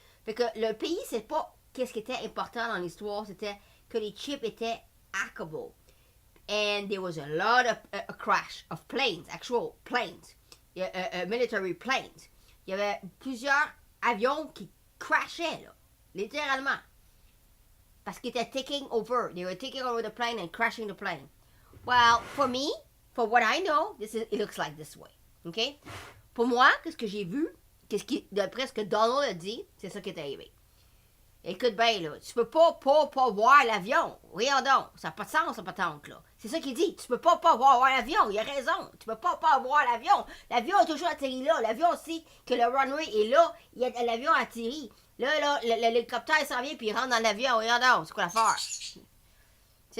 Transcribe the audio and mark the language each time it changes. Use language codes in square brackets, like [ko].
[fr] Fait que le pays, c'est pas qu'est-ce qui était important dans l'histoire, c'était que les chips étaient hackable. [en] And there was a lot of a crash of planes, actual planes, military planes. [fr] Il y avait plusieurs avions qui crashaient, là, littéralement. Parce qu'ils étaient [en] taking over. They were taking over the plane and crashing the plane. Well, for me, for what I know, it looks like this way. OK? [fr] Pour moi, qu'est-ce que j'ai vu, d'après ce que Donald a dit, c'est ça qui est arrivé. Écoute bien, là, tu peux pas voir l'avion. Voyons donc, ça n'a pas de sens, ça patente, là. C'est ça qu'il dit, tu peux pas voir l'avion, il a raison. Tu peux pas voir l'avion. L'avion a toujours atterri là. L'avion sait que le runway est là, l'avion a atterri. Là, l'hélicoptère s'en vient puis il rentre dans l'avion. Voyons donc, c'est quoi l'affaire? Tu